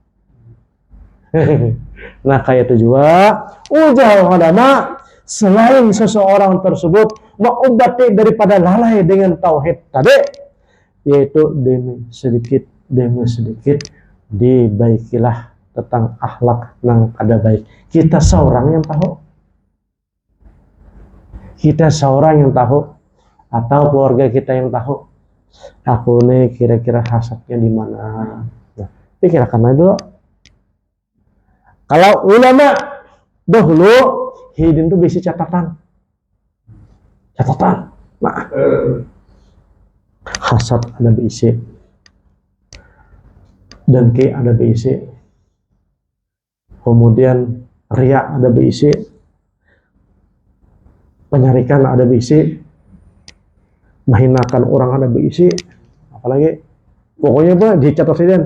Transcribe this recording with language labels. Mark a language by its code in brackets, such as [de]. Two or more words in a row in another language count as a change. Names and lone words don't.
[bjn] Nah kayak itu juga ujar ulama, selain seseorang tersebut mengobati daripada lalai dengan tauhid tadi, yaitu demi sedikit dibaikilah tentang akhlak yang kada baik. [id] Kita seorang yang tahu, atau keluarga kita yang tahu, aku nih kira-kira hasadnya di mana. [bjn] Nah, pikirkan aja dulu. Kalau ulama dahulu hidin tuh bisi catatan. Nah, hasad ada bisi, dengki ada bisi, kemudian riya ada bisi, penyarikan ada bisi, menghinakan orang ada bisi, apalagi pokoknya dicatat hidin.